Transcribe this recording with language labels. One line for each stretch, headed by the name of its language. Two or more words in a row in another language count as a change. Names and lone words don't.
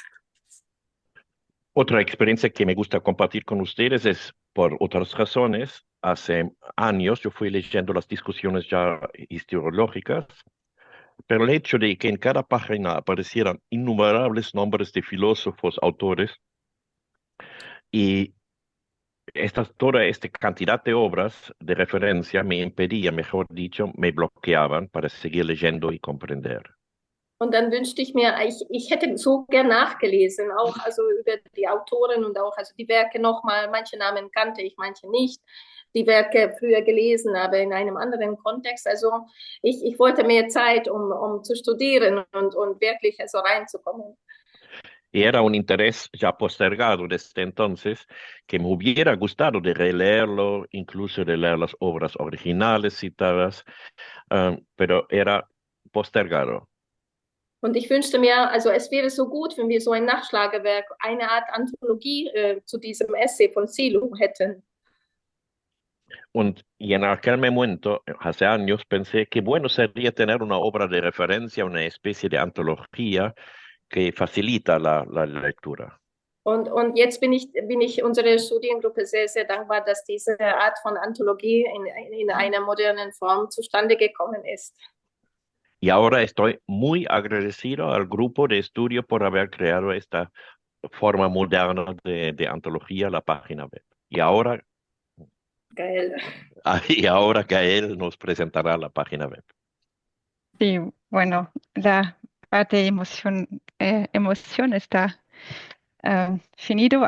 Spanish: Otra experiencia que me gusta compartir con ustedes es por otras razones. Hace años yo fui leyendo las discusiones ya historiológicas, pero el hecho de que en cada página aparecieran innumerables nombres de filósofos, autores, y toda esta cantidad de obras de referencia me impedía, mejor dicho, me bloqueaban para seguir leyendo y comprender.
German: Und dann wünschte ich mir, ich hätte so gern nachgelesen, auch also über die Autoren und auch also die Werke nochmal. Manche Namen kannte ich, manche nicht. Die Werke früher gelesen, aber in einem anderen Kontext. Also ich wollte mehr Zeit, um zu studieren und wirklich also reinzukommen.
Spanish: Y era un interés ya postergado desde entonces que me hubiera gustado de releerlo, incluso de leer las obras originales citadas, pero era postergado.
German: Und ich wünschte mir, also es wäre so gut, wenn wir so ein Nachschlagewerk, eine Art Anthologie zu diesem Essay von Silo hätten.
Spanish: Y en aquel momento, hace años, pensé que bueno sería tener una obra de referencia, una especie de antología que facilita la lectura.
German: Und jetzt bin ich unserer Studiengruppe sehr, sehr dankbar, dass diese Art von Anthologie in einer modernen Form zustande gekommen ist.
Spanish: Y ahora estoy muy agradecido al grupo de estudio por haber creado esta forma moderna de antología, la página web. Y ahora Gael nos presentará la página web. Sí, bueno, la parte de emoción está finito.